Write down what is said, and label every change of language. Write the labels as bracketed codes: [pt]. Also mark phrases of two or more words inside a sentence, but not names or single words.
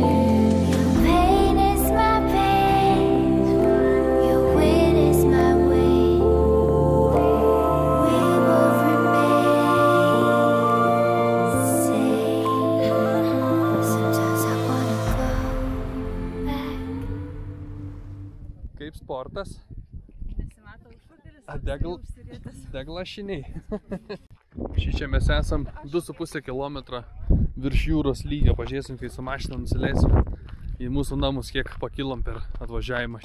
[en] Your pain is my pain, your win is my win. We will remain the same. Sometimes I wanna go back. [lt] Kaip sportas? Nesimato užpakalis, Deglašiniai. Šičia mes esam 2,5 km virš jūros lygio. Pažiūrėsim, kai su mašina nusileisim į mūsų namus, kiek pakilom per atvažiavimą.